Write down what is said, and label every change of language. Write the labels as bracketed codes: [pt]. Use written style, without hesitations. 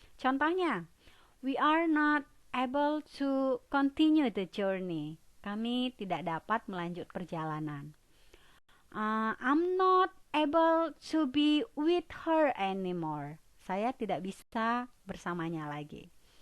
[en] Contohnya, we are not able to continue the journey. [id] Kami tidak dapat melanjut perjalanan. [en] I'm not able to be with her anymore. [id] Saya tidak bisa bersamanya lagi.